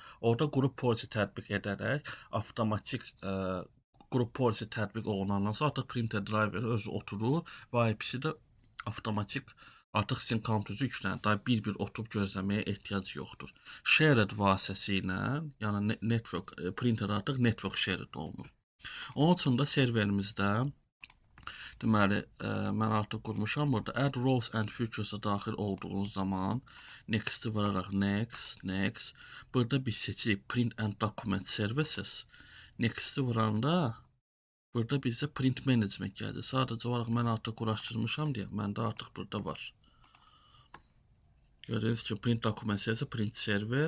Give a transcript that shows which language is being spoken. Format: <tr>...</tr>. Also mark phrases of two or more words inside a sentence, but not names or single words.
<az>Orada qrup polisi tətbiq edərək avtomatik qrup polisi tətbiq olunandan sonra artıq</az> <en>printer driveri</en> <az>özü oturur və IP-si də avtomatik artıq sizin kompüterinizi yüklənir. Daha bir oturub gözləməyə ehtiyac yoxdur. Shared vasitəsilə, yəni</az> <en>network printer</en> <az>artıq</az> <en>network shared</en> <az>olunur. Onun üçün də serverimizdə deməli mən artıq qurmuşam. Burada</az> <en>add rows and features-a</en> <az>daxil olduğunuz zaman next-i vuraraq next. Burada biz seçirik</az> <en>print and document services.</en> <az>Next-i vuranda burada bizdə</az> <en>print management</en> <az>gəldi. Sadəcə olaraq mən artıq quraşdırmışam deyə məndə artıq burada var. Görürsünüz ki,</az> <en>print document</en> <az>servisi,</az> <en>print server.</en>